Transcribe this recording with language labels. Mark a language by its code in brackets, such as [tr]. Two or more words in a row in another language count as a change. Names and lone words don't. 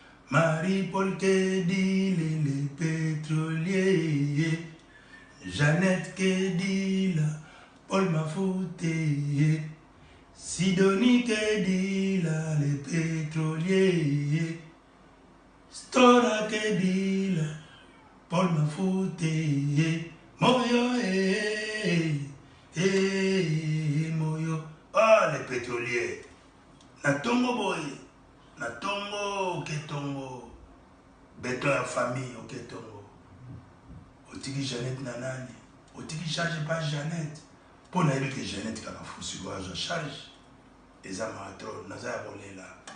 [fr] Marie Paul Kedile le pétrolier, Jeannette Kedila, Paul Mafute, Sidonie Kedila le pétrolier, Stora Kedila, Paul Mafute, Moyo, eh, eh, moyo, ah, les pétroliers. [ln] Na tongo boy, na tongo, ok tongo, béton ya famille, ok tongo. Otiki Jeannette na nani? Otiki [fr] charge pas [ln] Jeannette. Po na yebi ke Jeannette kaka fusi kwa zo charge. Eza matro, naza ya bolela.